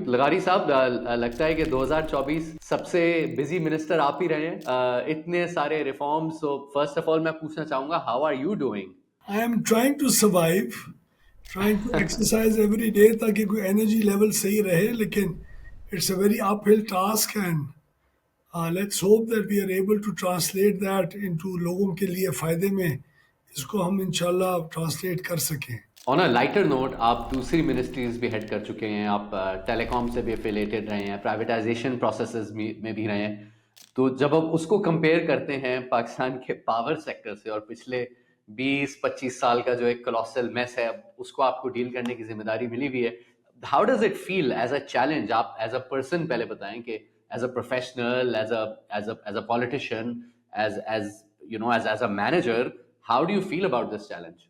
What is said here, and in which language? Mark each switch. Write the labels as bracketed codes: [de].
[ur] لغاری صاحب، لگتا ہے کہ 2024 سب سے بزی منسٹر آپ ہی رہے ہیں، اتنے سارے reforms. [en] So first of all میں پوچھنا چاہوں گا، how are you doing? I am trying to survive, trying to exercise every day [ur] تاکہ کوئی انرجی لیول صحیح رہے، [en] لیکن it's a very uphill task and let's hope that we are able to translate that into [ur] لوگوں کے لیے فائدے میں اس کو ہم انشاءاللہ ٹرانسلیٹ کر سکیں۔ [en] on a lighter note, [ur] آپ دوسری منسٹریز بھی ہیڈ کر چکے ہیں، آپ ٹیلی کام سے بھی افیلیٹڈ رہے ہیں، پرائیویٹائزیشن پروسیسز میں بھی رہے ہیں، تو جب ہم اس کو کمپیئر کرتے ہیں پاکستان کے پاور سیکٹر سے اور پچھلے 20-25 سال کا جو ایک کولوسل میس ہے اس کو آپ کو ڈیل کرنے کی ذمہ داری ملی ہوئی ہے، [en] How does it feel as a challenge? [ur] آپ ایز اے پرسن پہلے بتائیں کہ as a professional, as a politician, as a manager, [en] how do you feel about this challenge؟